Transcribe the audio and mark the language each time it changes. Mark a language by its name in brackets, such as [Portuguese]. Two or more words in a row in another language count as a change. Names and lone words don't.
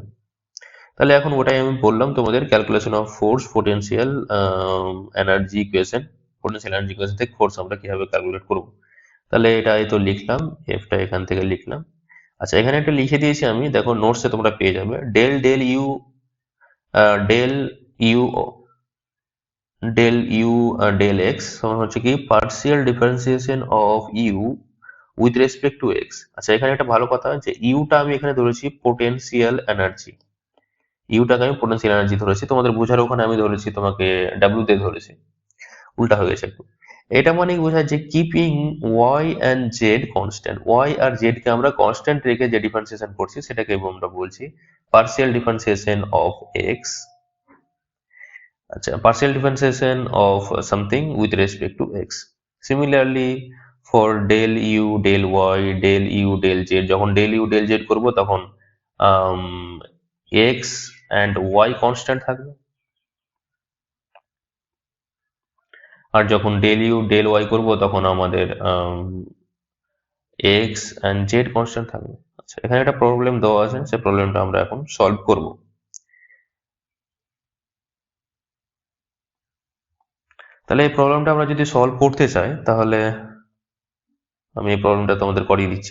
[Bangla] তাহলে এখন ওটাই আমি বললাম তোমাদের, [English] calculation of force potential energy equation, potential energy equation [Bangla] থেকে ফোর্স আমরা কিভাবে ক্যালকুলেট করব। তাহলে এটাই তো লিখলাম, এফটা এখান থেকে লিখলাম। আচ্ছা, এখানে একটা লিখে দিয়েছি আমি, দেখো নোটসে তোমরা পেয়ে যাবে, [English] del del u del u del u del x [Bangla] সমান হচ্ছে কি [English] partial differentiation of u with respect to x. [Bangla] আচ্ছা, এখানে একটা ভালো কথা যে ইউটা আমি এখানে ধরেছি [English] potential energy, [Bangla] ইউটাকে আমি [English] potential energy [Bangla] ধরেছি, তোমাদের বোঝার ওখানে আমি ধরেছি তোমাকে ডাব্লিউ তে ধরেছি, উল্টা হয়ে গেছে একটু। এটা মানে বোঝায় যে [English] keeping y and z constant, [Bangla] ওয়াই আর জেড কে আমরা কনস্ট্যান্ট রেখে যে ডিফারেন্সিয়েশন করছি সেটাকে আমরা বলছি [English] partial differentiation of x. আচ্ছা, partial differentiation of something with respect to x. Similarly for del u del y del u del z, যখন del u del z [Bangla] করব তখন [English] x and y কনস্ট্যান্ট [Bangla] থাকবে, আর যখন [English] del u del y [Bangla] করব তখন আমাদের [English] x and z কনস্ট্যান্ট থাকবে। [Bangla] আচ্ছা, এখানে একটা প্রবলেম দেওয়া আছে, সেই প্রবলেমটা আমরা এখন সলভ করব। তাহলে এই প্রবলেমটা আমরা যদি সলভ করতে চাই তাহলে আমি এই প্রবলেমটা তোমাদের করিয়ে দিচ্ছি।